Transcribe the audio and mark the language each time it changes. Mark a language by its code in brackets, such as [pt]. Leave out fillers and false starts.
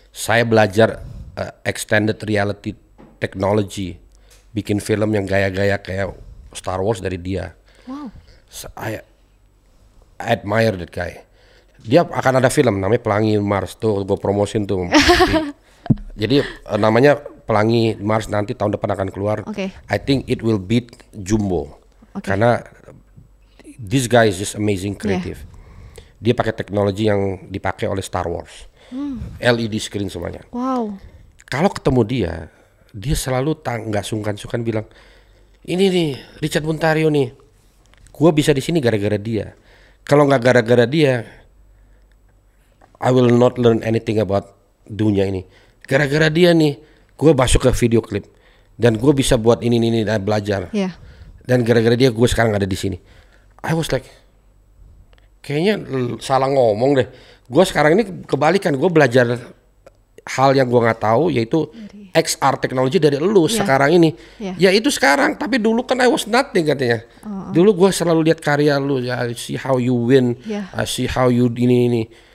[id] Saya belajar extended reality technology, bikin film yang gaya-gaya kayak Star Wars dari dia. [en] Wow. I admire that guy. Dia akan ada film namanya Pelangi Mars, tuh gue promosin tuh. [id] Jadi namanya Pelangi Mars, nanti tahun depan akan keluar. [en] Okay. I think it will beat Jumbo. Okay. [id] Karena [en] this guy is just amazing creative. [id] Dia pakai teknologi yang dipakai oleh Star Wars. LED screen semuanya. [en] Wow. [id] Kalau ketemu dia selalu nggak sungkan-sungkan bilang, ini nih Richard Muntario nih, gua bisa di sini gara-gara dia. Kalau nggak gara-gara dia, [en] I will not learn anything about [id] dunia ini. Gara-gara dia nih, gue masuk ke video klip dan gue bisa buat ini dan belajar. [en] Yeah. [id] Dan gara-gara dia gue sekarang ada di sini. [en] I was like, [id] kayaknya salah ngomong deh. Gue sekarang ini kebalikan, gue belajar hal yang gue nggak tahu, yaitu XR teknologi dari lu sekarang ini. Ya itu sekarang, tapi dulu kan [en] I was nothing [id] katanya. Dulu gue selalu lihat karya lu, ya [en] I see how you [id] win, I see how you ini.